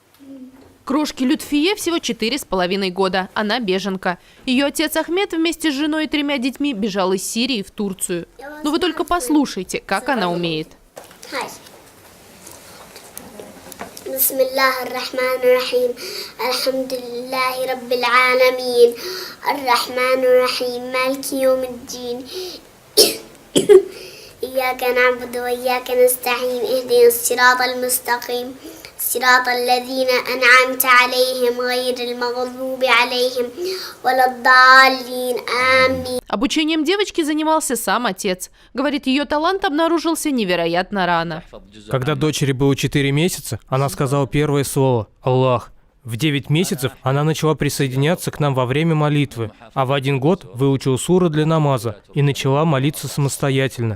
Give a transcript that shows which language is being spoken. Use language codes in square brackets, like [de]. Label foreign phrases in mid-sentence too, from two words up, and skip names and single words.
[ru] Крошке Лютфие всего 4,5 года. Она беженка. Ее отец Ахмед вместе с женой и 3 детьми бежал из Сирии в Турцию. Но вы только послушайте, как она умеет. [ar] بسم الله الرحمن الرحيم الحمد لله رب العالمين الرحمن الرحيم مالك يوم الدين إياك نعبد وإياك نستعين اهدنا الصراط المستقيم صراط الذين أنعمت عليهم غير المغضوب عليهم ولا الضالين آمين. [ru] Обучением девочки занимался сам отец. Говорит, ее талант обнаружился невероятно рано. Когда дочери было 4 месяца, она сказала первое слово «Аллах». В 9 месяцев она начала присоединяться к нам во время молитвы, а в 1 год выучила суры для намаза и начала молиться самостоятельно.